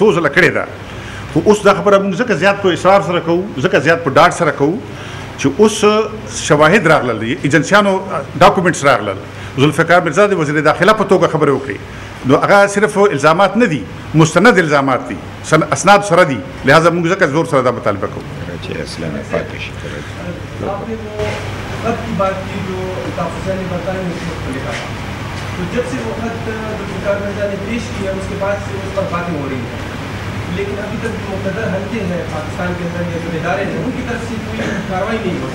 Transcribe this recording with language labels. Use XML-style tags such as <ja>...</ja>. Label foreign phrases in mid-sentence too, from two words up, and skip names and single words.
<ps>مونږ څو ځله کړې ده، اس دا خبر زکه زیات په اصرار سره کوو زکه زیات په ډاډ سره کوو چې اوس شواهد راغلل ایجنسیانو ډاکومنټس راغلل ذوالفقار مرزا د وزیر داخله په توګه خبرې وکړي نو هغه صرف الزامات نه دي مستند الزامات دي اسناد سره دي لہذا موږ زکه زور سره دا مطالبه کوو چې اصلا نه پاتې شي.</ps> <ur>آپ نے وہ خط کی بات کی جو الطاف حسین نے بتایا اس وقت لکھا تھا تو جب سے وہ خط ذوالفقار مرزا نے پیش کیا اس کے بعد سے اس پر باتیں ہو رہی ہیں لیکن ابھی تک جو مقتدر حلقے ہیں پاکستان کے اندر یا جو ادارے ہیں ان کی طرف سے کوئی کارروائی نہیں ہو رہی.</ur>